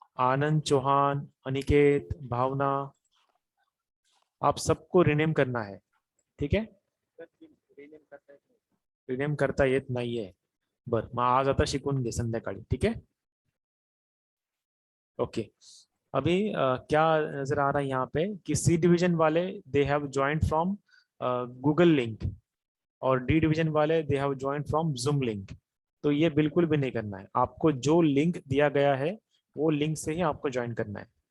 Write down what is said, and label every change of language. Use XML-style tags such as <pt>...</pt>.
<hi>आनंद चौहान, अनिकेत, भावना, आप सबको रिनेम करना है, ठीक है.</hi> <mr>रिनेम करता येत नाहीये, बर मग आज आता शिकून घे संध्याकाळी,</mr> <hi>ठीक है. ओके, अभी क्या नजर आ रहा है यहाँ पे कि सी डिवीजन वाले</hi> <en>they have joined from Google link,</en> <hi>और डी डिवीजन वाले</hi> <en>They have joined from Zoom link.</en> <hi>तो ये बिल्कुल भी नहीं करना है, आपको जो लिंक दिया गया है वो लिंक से ही आपको ज्वाइन करना है.</hi>